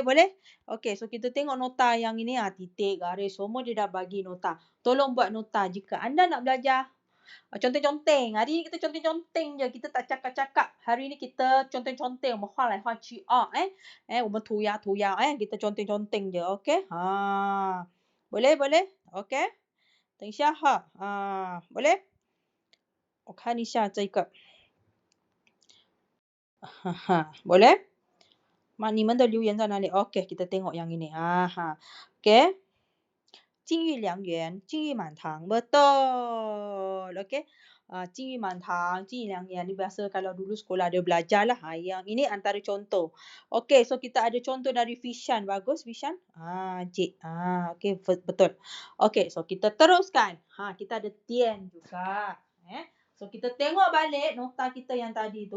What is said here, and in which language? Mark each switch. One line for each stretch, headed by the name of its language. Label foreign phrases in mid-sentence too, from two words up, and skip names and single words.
Malay: Okey, so kita tengok nota yang ini. Titik, garis, semua dia dah bagi nota. Tolong buat nota jika anda nak belajar. Conteng-conteng. Hari ni kita conteng-conteng je. Kita tak cakap-cakap. Hari ni kita conteng-conteng.
Chinese: 画来画去
Malay: Kita tuya-tuya. Kita conteng-conteng je. Okey? Boleh? Okey?
Chinese: 等一下哈。boleh? 我看一下这个。boleh? 你们的留言在哪里?
Malay: Okey, kita tengok yang ini. Okey.
Chinese: 金玉良缘，金玉满堂.
Malay: Betul. Okey.
Chinese: 金玉满堂，金玉良缘.
Malay: Ni biasa kalau dulu sekolah ada belajar lah. Yang ini antara contoh. Okey, so kita ada contoh dari Fishan. Bagus Fishan? Cik. Okey, betul. Okey, so kita teruskan. Kita ada Tian juga. So kita tengok balik nota kita yang tadi tu.